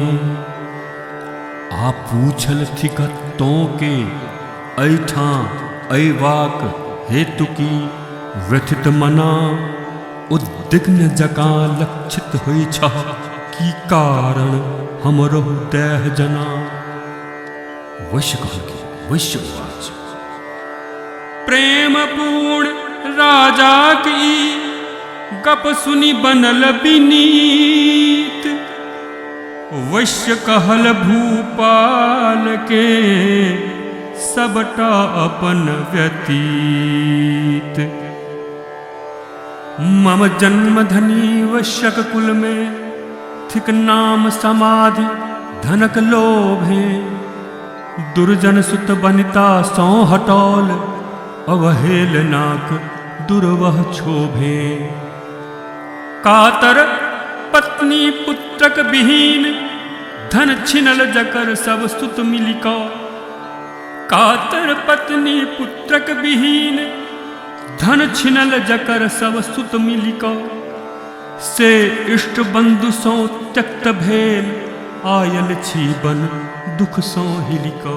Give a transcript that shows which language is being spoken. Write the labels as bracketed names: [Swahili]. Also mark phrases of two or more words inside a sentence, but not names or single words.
[Maithili] आ पूछल थिकतों के ऐठा ऐवाक हेतु की व्यथित मना उद्विग्न जकाँ लक्षित हुई छह की कारण हमरो देह जना वैश्य कहलखिन, [Sanskrit] वैश्य उवाच, [Maithili] प्रेम पूर्ण राजा की गप सुनि बनल विनीत। वैश्य कहल भूपाल के सबटा अपन व्यतीत। मम जन्म धनी वैश्यक कुल में थिक नाम समाधि धनक लोभे। दुर्जन सुत बनिता सौ हटौल अवहेलनाक दुर्वह क्षोभे। कातर पत्नी पुत्रक विहीन धन छिनल जकर सब सुत मिलिका। कातर पत्नी पुत्रक विहीन धन छिनल जकर सब सुत मिलिका। से इष्ट बंधु सौ त्यक्त भेल आयल छीबन दुख सौ हिलिका।